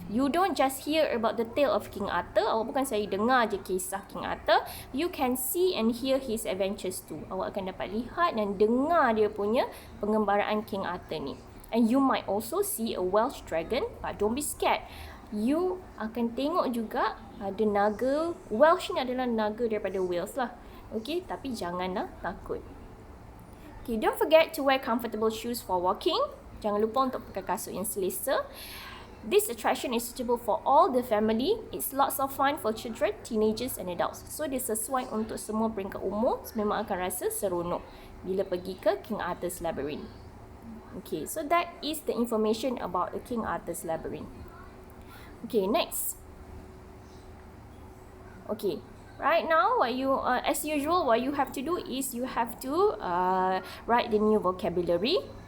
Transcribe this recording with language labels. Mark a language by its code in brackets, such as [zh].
[en] You don't just hear about the tale of King Arthur. [ms] Awak bukan saja dengar je kisah King Arthur. [en] You can see and hear his adventures too. [ms] Awak akan dapat lihat dan dengar dia punya pengembaraan King Arthur ni. [en] And you might also see a Welsh dragon, but don't be scared. [ms] You akan tengok juga ada naga. Welsh ni adalah naga daripada Wales lah. Okay, tapi janganlah takut. [en] Okay, don't forget to wear comfortable shoes for walking. [ms] Jangan lupa untuk pakai kasut yang selesa. [en] This attraction is suitable for all the family. It's lots of fun for children, teenagers and adults. [ms] So, dia sesuai untuk semua peringkat umur. Memang akan rasa seronok bila pergi ke King Arthur's Labyrinth. [en] Okay, so that is the information about the King Arthur's Labyrinth. Okay, next. Okay, right now, as usual, what you have to do is you have to write the new vocabulary.